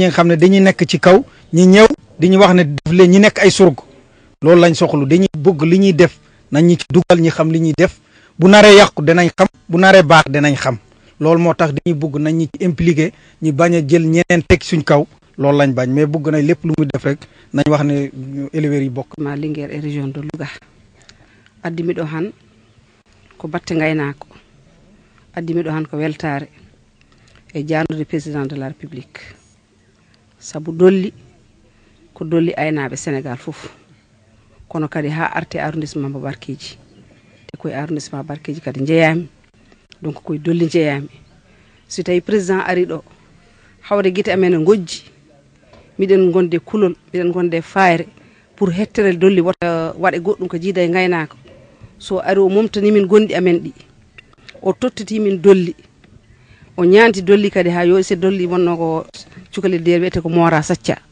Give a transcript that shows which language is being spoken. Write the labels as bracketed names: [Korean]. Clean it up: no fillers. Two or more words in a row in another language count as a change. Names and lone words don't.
[Wolof] nga xam ne dañuy nekk ci kaw ñi ñëw di ñu wax ne def leen ñi nekk ay surg loolu lañ soxlu dañuy bëgg li ñuy def nañ ñu ci dugal ñi xam li ñuy def bu naree yàqu danañ xam bu naree baax danañ xam loolu moo tax dañuy bëgg nañ ñi ci impliqué ñu bañ a jël ñeneen teg suñ kaw loolu lañ bañ mais bëgg nañ lépp lu muy def rek nañ wax ne éleveurs yi bokk. [Fula] ma [French] Linguére et région de Louga [Fula] addimi ɗo han ko batte gaynako addimi ɗo han ko weltare e jandude [French] président de la république [Fula] saabu dolli ko dolli aynaɓe sénégal foof kono kadi ha arte arrondissement mo barkeji te koye arrondissement barkeji kadi jeeyami donc koye dolli jeeyami si tawi président ari ɗo hawre guite amen e gojji miɗen gonde kulol miɗen gonde fayre pour hettere dolli wata waɗe goɗɗum ko jiida e gaynaka so ari o momtani min gonɗi amen ɗi o tottiti min dolli o ñanti dolli kadi ha yo se dolli wonno ko cukalel nder wiyete ko mora sacca